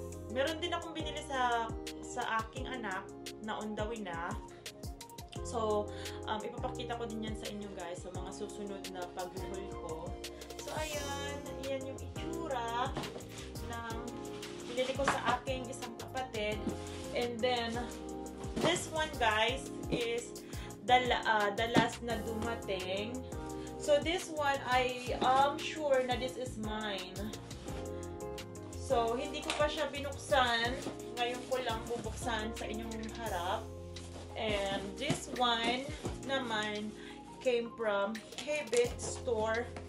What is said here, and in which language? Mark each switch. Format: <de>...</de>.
<tl>Meron din akong binili sa aking anak na on the way na. So, ipapakita ko din yan sa inyo guys sa mga susunod na pag-haul ko. So, ayan. Ayan yung itsura ng binili ko sa aking isang kapatid.</tl> <en>And then, this one guys is the last</en> <tl>na dumating.</tl> <en>So, this one, I am sure</en> <tl>na</tl> <en>this is mine.</en> <tl>So, hindi ko pa siya binuksan. Ngayon ko lang bubuksan sa inyong harap.</tl> <en>And this one naman came from Hibbett Store.</en>